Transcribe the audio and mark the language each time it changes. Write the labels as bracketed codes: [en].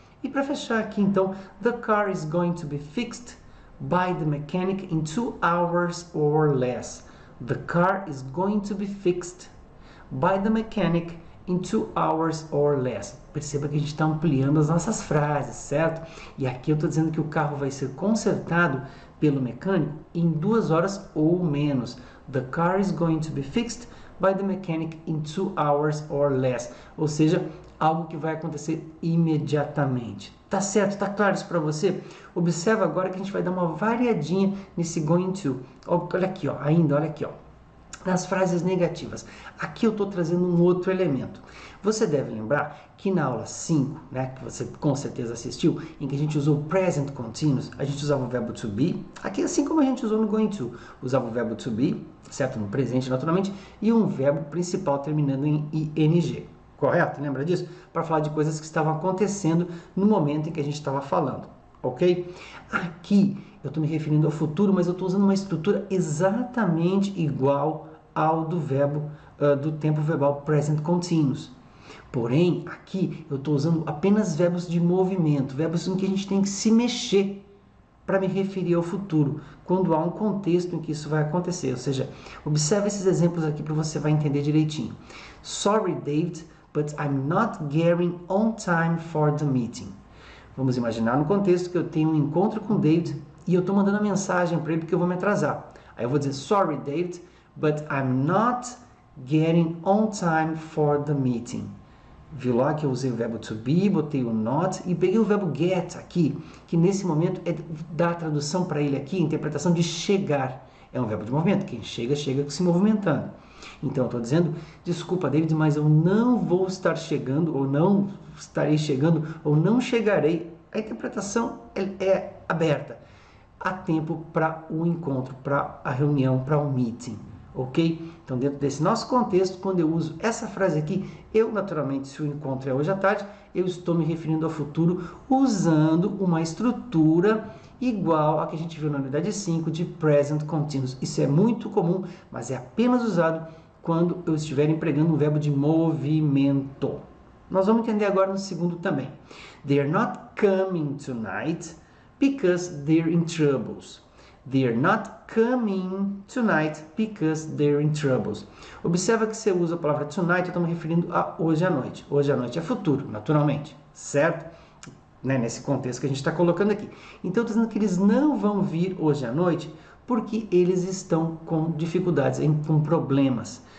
[pt] E para fechar aqui, então, [en] the car is going to be fixed by the mechanic in 2 hours or less. The car is going to be fixed by the mechanic in 2 hours or less. [pt] Perceba que a gente está ampliando as nossas frases, certo? E aqui eu estou dizendo que o carro vai ser consertado pelo mecânico em 2 horas ou menos. [en] The car is going to be fixed by the mechanic in 2 hours or less. [pt] Ou seja, algo que vai acontecer imediatamente. Tá certo? Tá claro isso para você? Observa agora que a gente vai dar uma variadinha nesse going to. Olha aqui, ó. Olha aqui, ó. Nas frases negativas, aqui eu estou trazendo um outro elemento. Você deve lembrar que na aula 5, né, que você com certeza assistiu, em que a gente usou o present continuous, a gente usava o verbo to be, aqui assim como a gente usou no going to, usava o verbo to be, certo? No presente naturalmente, e um verbo principal terminando em ing. Correto? Lembra disso? Para falar de coisas que estavam acontecendo no momento em que a gente estava falando, ok? Aqui eu estou me referindo ao futuro, mas eu estou usando uma estrutura exatamente igual ao do verbo, do tempo verbal present continuous. Porém, aqui eu estou usando apenas verbos de movimento, verbos em que a gente tem que se mexer para me referir ao futuro, quando há um contexto em que isso vai acontecer. Ou seja, observe esses exemplos aqui para você vai entender direitinho. [en] Sorry, David, but I'm not getting on time for the meeting. [pt] Vamos imaginar no contexto que eu tenho um encontro com o David e eu estou mandando a mensagem para ele porque eu vou me atrasar. Aí eu vou dizer, [en] sorry, David, but I'm not getting on time for the meeting. [pt] Viu lá que eu usei o verbo to be, botei o not e peguei o verbo get aqui, que nesse momento é dar a tradução para ele aqui, a interpretação de chegar. É um verbo de movimento, quem chega, chega se movimentando. Então eu estou dizendo, desculpa David, mas eu não vou estar chegando, ou não estarei chegando, ou não chegarei. A interpretação é aberta. Há tempo para o encontro, para a reunião, para o meeting. Ok? Então, dentro desse nosso contexto, quando eu uso essa frase aqui, eu, naturalmente, se o encontro é hoje à tarde, eu estou me referindo ao futuro usando uma estrutura igual a que a gente viu na unidade 5 de present continuous. Isso é muito comum, mas é apenas usado quando eu estiver empregando um verbo de movimento. Nós vamos entender agora no segundo também. [en] They are not coming tonight because they're in troubles. They're not coming tonight because they're in troubles. [pt] Observa que se eu uso a palavra tonight, eu estou me referindo a hoje à noite. Hoje à noite é futuro, naturalmente, certo? Né? Nesse contexto que a gente está colocando aqui. Então, eu estou dizendo que eles não vão vir hoje à noite porque eles estão com dificuldades, com problemas.